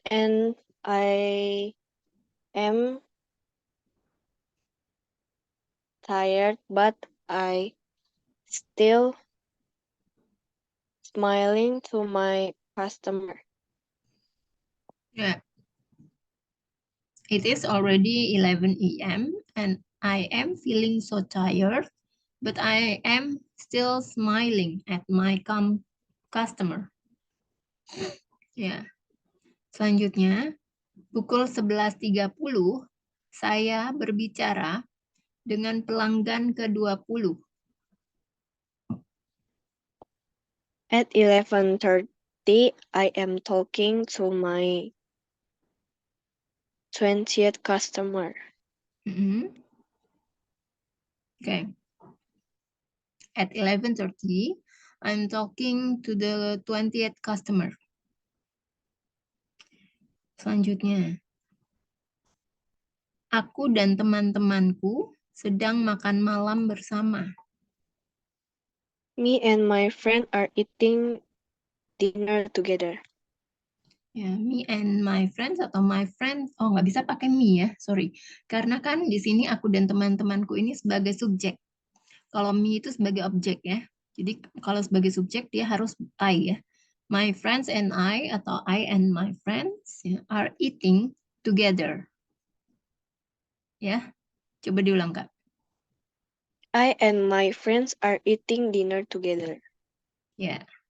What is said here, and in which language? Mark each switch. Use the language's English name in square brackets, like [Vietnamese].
[English] and I am tired, but I still smiling to my customer. [Indonesian] Ya. [English] It is already 11 a.m. and I am feeling so tired, but I am still smiling at my customer. Ya. [Indonesian] Selanjutnya, pukul 11.30 saya berbicara dengan pelanggan ke-20. [English] At 11:30, I am talking to my 20th customer. Okay. At 11:30, I'm talking to the 20th customer. [Indonesian] Selanjutnya, aku dan teman-temanku sedang makan malam bersama. [English] Me and my friend are eating dinner together. [Indonesian] Ya, [English] me and my friends [Indonesian] atau [English] my friend, [Indonesian] oh nggak bisa pakai [English] me [Indonesian] ya, [English] sorry. [Indonesian] Karena kan di sini aku dan teman-temanku ini sebagai subjek. Kalau me itu sebagai objek ya. Jadi kalau sebagai subjek dia harus I ya. [English] My friends and I [Indonesian] atau [English] I and my friends [Indonesian] ya, [English] are eating together. [Indonesian] Ya, coba diulang Kak. [English] I and my friends are eating dinner together. Ya.